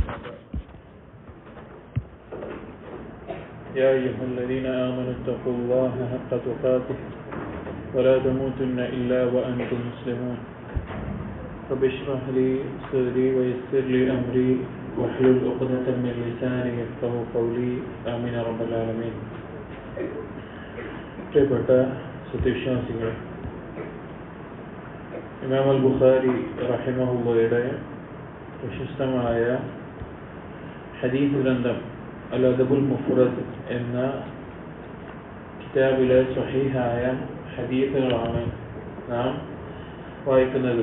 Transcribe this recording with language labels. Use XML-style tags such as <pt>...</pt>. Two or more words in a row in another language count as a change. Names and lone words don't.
<ar>يا أيها الذين آمنوا اتقوا الله حق تقاته ولا تموتن إلا وأنتم مسلمون. رب اشرح لي صدري ويسر لي أمري واحلل عقدة من لساني يفقهوا قولي. آمين رب العالمين.</ar> <ml>പ്രിയപ്പെട്ട സത്യവിശ്വാസികളെ, ഇമാം അൽ ബുഖാരി റഹിമഹുള്ളയുടെ പ്രശസ്തമായ ഹദീസ് ഗ്രന്ഥം അൽ അദബുൽ മുഫ്റദ് എന്ന കിതാബിലെ സ്വഹീഹായ ഹദീസുകളാണ് നാം വായിക്കുന്നത്.</ml>